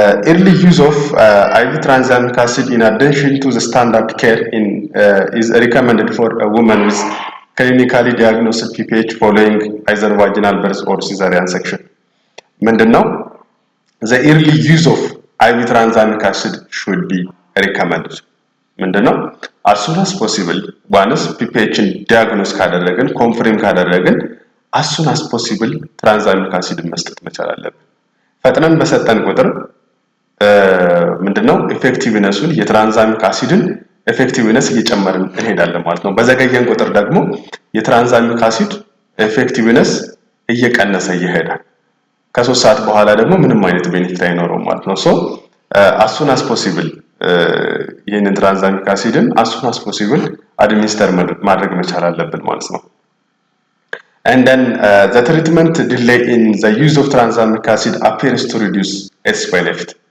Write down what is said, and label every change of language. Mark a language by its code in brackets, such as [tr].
[en] Early use of IV tranexamic acid in addition to the standard care is recommended for a woman with clinically diagnosed PPH following either vaginal birth or cesarean section. [am] ምንድነው? [en] The early use of IV tranexamic acid should be recommended. [am] ምንድነው? [en] as soon as possible once PPHን [am] ዲያግኖስ ካደረግን ኮንፍርም ካደረግን [en] as soon as possible tranexamic acid [am] መስጠት መቻል አለብን። ፈጥነን በሰጠን ቁጥር ምንድነው ኢፌክቲቭነሱን የትራንዛሚክ አሲድን ኢፌክቲቭነስ እየጨመርን እንሄዳለን ማለት ነው። በዘገየን ቁጥር ደግሞ የትራንዛሚክ አሲድ ኢፌክቲቭነስ እየቀነሰ ይሄዳል። ከ3 ሰዓት በኋላ ደግሞ ምንም አይነት ቤኔፊት አይኖረውም ማለት ነው። ሶ [en] as soon as possible [am] ይሄንን ትራንዛሚክ አሲድን as soon as possible አድሚኒስተር ማድረግ መቻል አለብን ማለት ነው። [en] And then the treatment delay in the use of tranexamic acid appears to reduce its benefit.